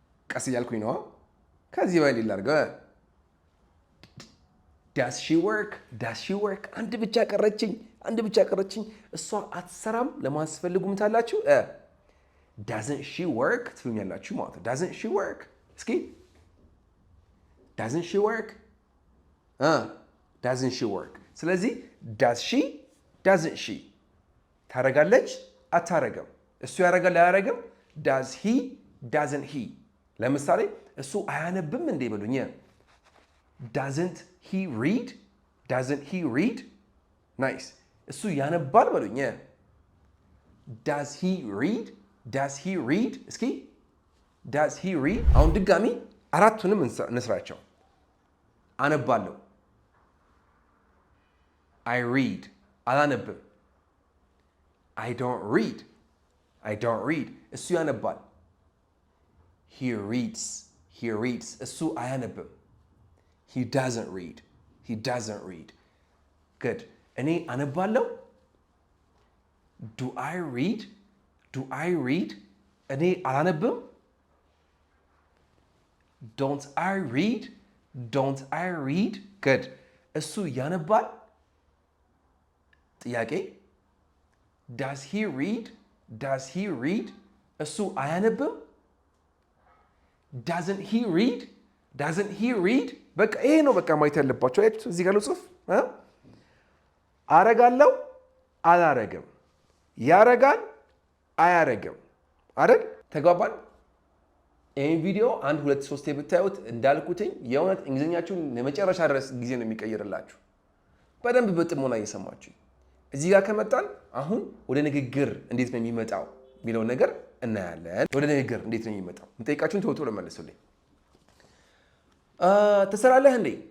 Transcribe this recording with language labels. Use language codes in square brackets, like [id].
[am] ቀስ እያልኩኝ ነው። ከዚህ በላይ ላድርገው። [en] Does she work? Does she work? [am] አንድ ብቻ ቀረችኝ። አንድ ብቻ ቀረችኝ። እሷ አትሰራም ለማስፈልጉ ምታላችሁ [en] doesn't she work [am] ትሉኛላችሁ ማለት ነው። [en] doesn't she work? እስኪ doesn't she work? doesn't she work? ስለዚህ does she? doesn't she? [am] ታረጋለች አታረገም። እሱ ያረጋል አያረግም? [en] does he? doesn't he? [am] ለምሳሌ እሱ አያነብም እንዴ በሉኝ። [en] doesn't he read? doesn't he read? nice. [am] እሱ ያነባል በሉኝ። [en] does he read? does he read? እስኪ does he read? [am] አሁን ድጋሚ አራቱንም እንስራቸው። አነባለሁ። [en] I read. [am] አላነብም። [en] I don't read. I don't read. [am] እሱ ያነባል። [en] He reads. He reads. [am] እሱ አያነብም። [en] He doesn't read. He doesn't read. Good. [am] እኔ አነባለሁ። [en] Do I read? Do I read? [am] እኔ አላነብም። [en] Don't I read? Don't I read? Good. [am] እሱ ያነባል። ጥያቄ [en] Does he read? Does he read? [am] እሱ አያነብም። [en] Doesn't he read? Doesn't he read? [am] በቃ ይሄ ነው በቃ ማየት ያለባቸው። አያችሁ እዚህ ጋር ልጽፍ። አረጋለሁ አላረግም፣ ያረጋል አያረግም አይደል? ተግባባን? ይህን ቪዲዮ 1 2 3 ብታዩት እንዳልኩትኝ የእውነት እንግሊዝኛችሁን ለመጨረሻ ድረስ ጊዜ ነው የሚቀይርላችሁ። በደንብ በጥሞና እየሰማችሁ እዚህ ጋር ከመጣን አሁን ወደ ንግግር እንዴት ነው የሚመጣው የሚለው ነገር እናያለን። ወደ ንግግር እንዴት ነው የሚመጣው የምጠይቃችሁን ቶሎ ቶሎ መልሱልኝ። ትሰራለህ እንዴ?